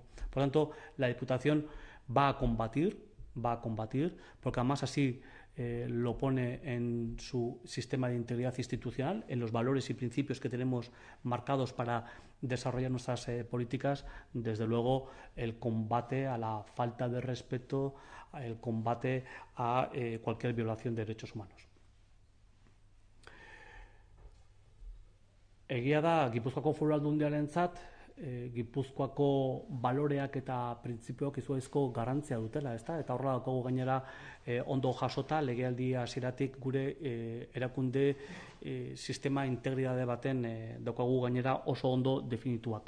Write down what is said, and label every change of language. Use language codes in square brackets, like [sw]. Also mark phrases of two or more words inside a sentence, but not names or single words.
[es] Por lo tanto, la Diputación va a combatir, porque además así lo pone en su sistema de integridad institucional, en los valores y principios que tenemos marcados para desarrollar nuestras políticas. Desde luego, el combate a la falta de respeto, el combate a cualquier violación de derechos humanos. [eu] Egia da, Gipuzkoako Foru Aldundiarentzat Gipuzkoako baloreak eta printzipioak izugarrizko garrantzia dutela, ezta? Eta horrela daukagu gainera ondo jasota legealdi hasieratik gure erakunde sistema integridade baten daukagu gainera oso ondo definituak.